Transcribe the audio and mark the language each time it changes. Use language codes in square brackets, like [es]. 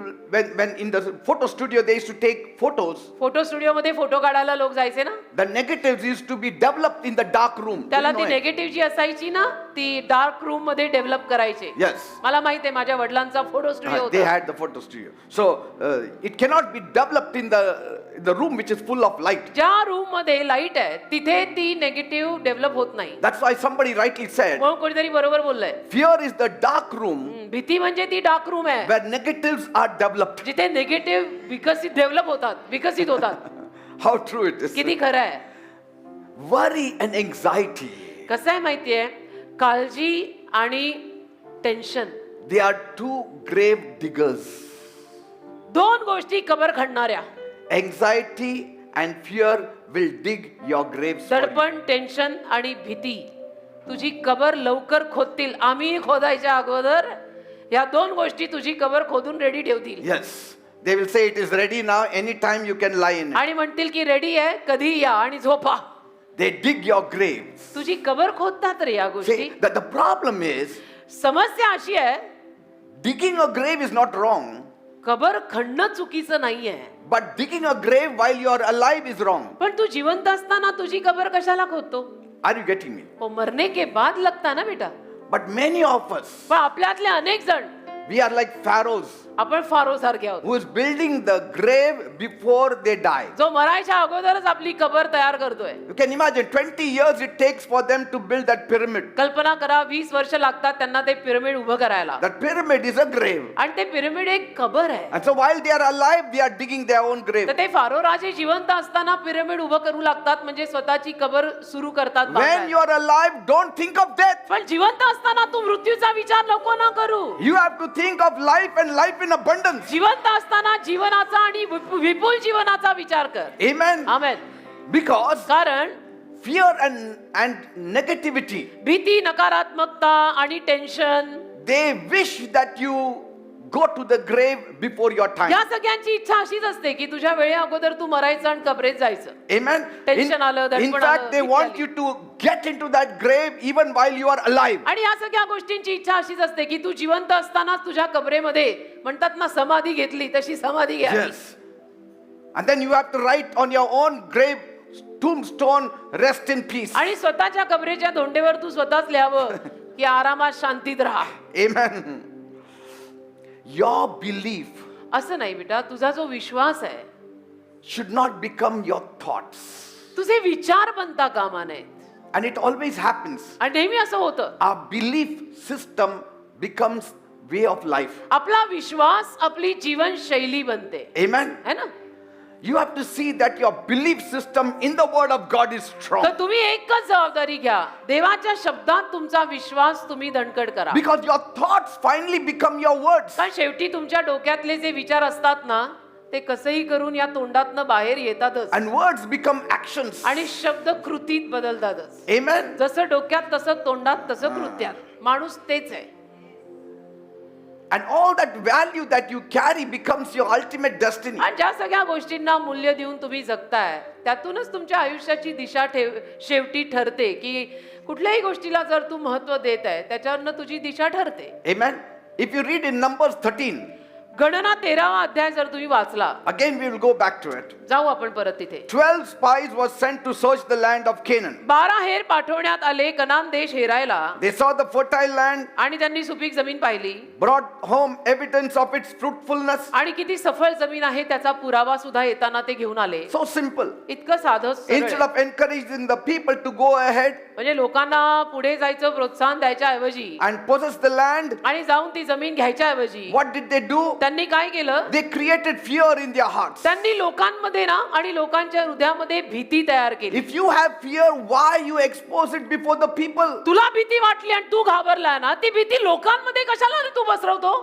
[en] when in the photo studio they used to take photos, [mr] photo studio मध्ये photo काढायला लोक जायचे ना, [en] the negatives used to be developed in the dark room. Do [mr] त्याला [en] you [mr] ती [en] know it? [mr] Negative जी असायची ना ती डार्क रूम मध्ये डेव्हलप करायचे. [en] Yes. [mr] मला माहित आहे, माझ्या वडिलांचा फोटो स्टुडिओ [en] They [mr] होता. [en] had the photo studio. So it cannot be developed in the room which is full of light. [mr] ज्या रूम मध्ये लाईट आहे तिथे ती नेगेटिव्ह डेव्हलप होत नाही. [en] That's why somebody rightly said, [mr] म्हणून कोणीतरी बरोबर बोललंय, [en] fear is the dark room [mr] भीती म्हणजे ती डार्क रूम आहे [en] where negatives are developed. [mr] जिथे नेगेटिव्ह विकसित होतात. [en] How true it is. [mr] किती खरं आहे. [en] Worry and anxiety, [mr] कसं आहे माहितीये, काळजी आणि tension [en] they are two grave diggers. [mr] दोन गोष्टी कबर खणणाऱ्या. [en] Anxiety and fear will dig your graves for you. [mr] दडपण, टेन्शन आणि भीती तुझी कबर लवकर खोदतील. आम्ही खोदायच्या अगोदर या दोन गोष्टी तुझी कबर खोदून रेडी ठेवतील. [en] Yes. They will say it is ready now, anytime you can lie in it. [mr] आणि म्हणतील की रेडी आहे, कधी या आणि झोपा. [en] They dig your graves. [mr] तुझी कबर खोदतात रे या गोष्टी. [en] See, the problem is, [mr] समस्या अशी आहे, [en] digging a grave is not wrong, [mr] कबर खणणं चुकीचं नाहीये, [en] but digging a grave while you are alive is wrong. [mr] पण तू जिवंत असताना तुझी कबर कशाला खोदतो. [en] Are you getting me? [hi] वो मरने के बाद लगता ना बेटा. [en] But many of us, [mr] पण आपल्यातले अनेक जण [en] we are like pharaohs [mr] आपण फारो सारखे आहोत, [en] who is building the grave before they die. [mr] जो मरायच्या अगोदरच आपली कबर तयार करतोय. [en] You can imagine 20 years it takes for them to build that pyramid. [mr] कल्पना करा, 20 वर्ष लागतात त्यांना ते पिरमिड उभं करायला. [en] That pyramid is a grave. [mr] आणि ते पिरमिड एक कबर आहे. [en] And so while they are alive, they are digging their own grave. [mr] तर ते फारो राजे जिवंत असताना पिरमिड उभं करू लागतात, म्हणजे स्वतःची कबर सुरू करतात. [en] When [mr] बांधायला. [en] you are alive, don't think of death. [mr] पण जिवंत असताना तू मृत्यूचा विचार नको ना करू. [en] You have to think of life and life in abundance. [mr] जिवंत असताना जीवनाचा आणि विपुल जीवनाचा विचार कर. [en] Amen. [mr] आमेन. [en] Because [mr] कारण [en] fear and negativity, [mr] भीती, नकारात्मकता आणि tension [en] they wish that you go to the grave before your time. [mr] या सगळ्यांची इच्छा अशीच असते की तुझ्या वेळे अगोदर तू मरायचं आणि कबरेत जायचं. [en] Amen. [mr] Tension आलं, [en] In [mr] दडपण [en] fact, [mr] आलं, [en] they [mr] भीती [en] want [mr] आली. [en] you to get into that grave even while you are alive. [mr] आणि या सगळ्या गोष्टींची इच्छा अशीच असते की तू जिवंत असतानाच तुझ्या कबरेमध्ये म्हणतात ना समाधी घेतली तशी समाधी घ्यावी. [en] Yes. And then you have to write on your own grave tombstone, rest in peace. [mr] आणि स्वतःच्या कबरेच्या धोंडेवर तू स्वतःच लिहावं की आरामात शांतीत राहा. [en] Amen. Your belief [mr] असं नाही बेटा, तुझा जो विश्वास आहे [en] should not become your thoughts. [mr] तुझे विचार बनता कामा नयेत. [en] And it always happens. [mr] आणि नेहमी असं होतं, [en] Our belief system becomes way of life. [mr] आपला विश्वास आपली जीवनशैली बनते. [en] Amen. [hi] है ना. [en] You have to see that your belief system in the word of God is strong. [mr] तर तुम्ही एकच जबाबदारी घ्या, देवाच्या शब्दात तुमचा विश्वास तुम्ही दणकट करा. [en] Because your thoughts finally become your words. [mr] कारण शेवटी तुमच्या डोक्यातले जे विचार असतात ना, ते कसंही करून या तोंडातनं बाहेर येतातच. [en] And words become actions. [mr] आणि शब्द कृतीत बदलतातच. [en] Amen. [mr] जसं डोक्यात तसं तोंडात तसं कृत्यात. माणूस तेच आहे. [en] And all that value that you carry becomes your ultimate destiny. [mr] आणि ज्या सगळ्या गोष्टींना मूल्य देऊन तुम्ही जगताय, त्यातूनच तुमच्या आयुष्याची दिशा शेवटी ठरते की कुठल्याही गोष्टीला जर तू महत्व देत आहे त्याच्यावरनं तुझी दिशा ठरते. [en] Amen. If you read in Numbers 13, [mr] गणना 13वा अध्याय जर तुम्ही वाचला, [en] again we will go back to it. [mr] जाऊ आपण परत तिथे. [en] 12 spies were sent to search the land of Canaan. [mr] 12 हेर पाठवण्यात आले कनान देश हेरायला, [en] They saw the fertile land, [mr] आणि त्यांनी सुपीक जमीन पाहिली [en] brought home evidence of its fruitfulness. [mr] आणि किती सफळ जमीन आहे त्याचा पुरावा सुद्धा येताना ते घेऊन आले. [en] So simple. [mr] इतकं साधं सरळ. [en] Instead of encouraging the people to go ahead [mr] म्हणजे लोकांना पुढे जायचं प्रोत्साहन द्यायच्या ऐवजी [en] and possess the land, [mr] आणि जाऊन ती जमीन घ्यायच्या ऐवजी [en] what did they do? [mr] त्यांनी काय केलं? [en] They created fear in their hearts. [mr] त्यांनी लोकांमध्ये ना आणि लोकांच्या हृदयामध्ये भीती तयार केली. [en] If you have fear, why you expose it before the people? [mr] तुला भीती वाटली आणि तू घाबरला ना, ती भीती लोकांमध्ये कशाला रे तू पसरवतो?